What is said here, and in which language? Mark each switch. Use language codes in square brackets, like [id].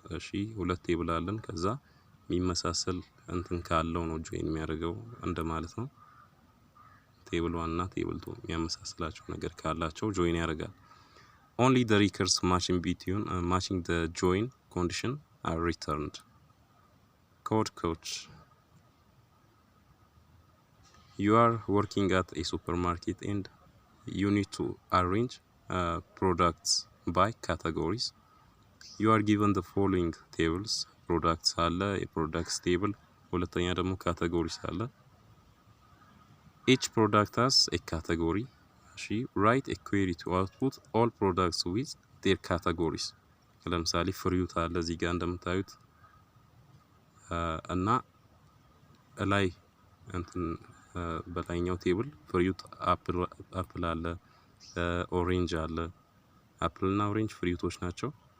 [am] እሺ ሁለት ቴብል አለን ከዛ የሚመሳሰል እንትን ካለው ነው join የሚያደርገው እንደማለት ነው። ቴብል 1 እና ቴብል 2 የሚያመሳስላቸው ነገር ካላቸው join ያደርጋል። [en] Only the records matching the join condition are returned. Code coach. You are working at a supermarket and you need to arrange products by categories. You are given the following tables. Products [am] አለ የproducts table ሁለተኛ ደግሞ categories አለ። [en] Each product has a category. Write a query to output all products with their categories. [am] ለምሳሌ ፍሩት አለ እዚህ ጋር እንደምታዩት እና ላይ እንትን በላይኛው ቴብል ፍሩት አፕል አለ ኦሬንጅ አለ አፕል እና ኦሬንጅ ፍሩቶች ናቸው።